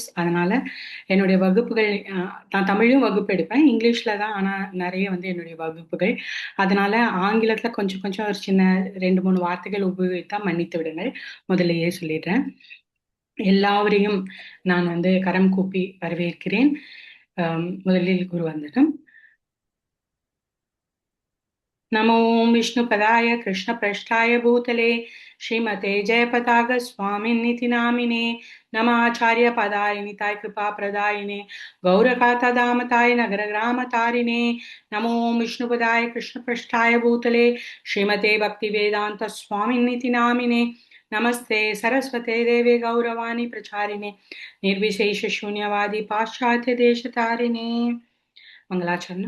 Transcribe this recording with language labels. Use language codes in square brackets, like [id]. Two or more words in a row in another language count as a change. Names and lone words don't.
[ta] அதனால என்னுடைய வகுப்புகள், நான் தமிழும் வகுப்பு எடுப்பேன், இங்கிலீஷ்ல தான் ஆனா நிறைய என்னுடைய வகுப்புகள். அதனால ஆங்கிலத்துல கொஞ்சம் கொஞ்சம் ஒரு சின்ன 2 3 வார்த்தைகள் உபயோகித்தா மன்னித்து விடுங்கள். முதல்லயே சொல்லிடுறேன். எல்லாவரையும் நான் கரம் கூப்பி வரவேற்கிறேன். முதலில் குரு வந்தனம். [sa] नमो विष्णुपदाय कृष्णप्रेष्ठाय भूतले श्रीमते जयपताक स्वामिन्निति नामिने नमाचार्यपदाय निताय कृपाप्रदायिने गौरकातदामताय नगरग्रामतारिणे नमो विष्णुपदाय कृष्णप्रेष्ठाय भूतले श्रीमते भक्तिवेदान्त स्वामिन्निति नामिने नमस्ते सरस्वते देवे गौरवाणी प्रचारिणे निर्विशेष शून्यवादी पाश्चात्य देशतारिणे मंगलाचरण।